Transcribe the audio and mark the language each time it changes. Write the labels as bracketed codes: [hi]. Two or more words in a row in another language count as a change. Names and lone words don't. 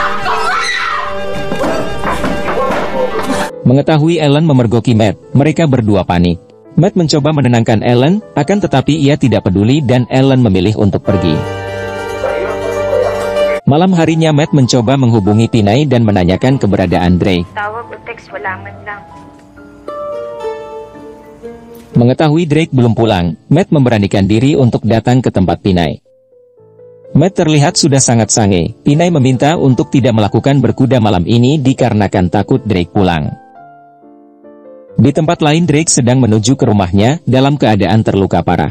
[id] Mengetahui Ellen memergoki Matt, mereka berdua panik. Matt mencoba menenangkan Ellen, akan tetapi ia tidak peduli dan Ellen memilih untuk pergi. Malam harinya Matt mencoba menghubungi Pinay dan menanyakan keberadaan Drake. [tl] Tawag o text, wala man lang. [id] Mengetahui Drake belum pulang, Matt memberanikan diri untuk datang ke tempat Pinay. Matt terlihat sudah sangat sange. Pinay meminta untuk tidak melakukan berkuda malam ini dikarenakan takut Drake pulang. Di tempat lain Drake sedang menuju ke rumahnya dalam keadaan terluka parah.